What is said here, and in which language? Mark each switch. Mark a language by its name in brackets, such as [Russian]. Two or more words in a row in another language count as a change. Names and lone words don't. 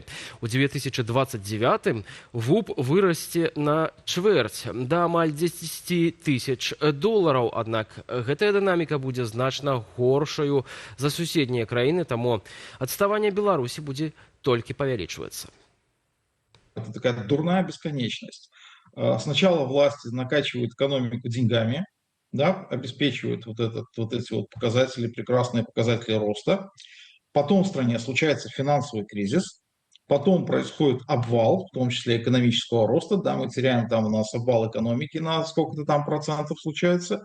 [Belarusian] У 2029 ВУП вырасце на чвэрць да амаль $10 000. Аднак гэтая дынаміка будзе значна горшаю за суседнія краіны, таму адставанне Беларусі будзе толькі павялічвацца. [Russian] Это такая дурная бесконечность. Сначала власти накачивают экономику деньгами, да, обеспечивают вот эти вот показатели, прекрасные показатели роста. Потом в стране случается финансовый кризис, Потом происходит обвал, в том числе экономического роста, да, мы теряем там у нас обвал экономики на сколько-то там процентов случается.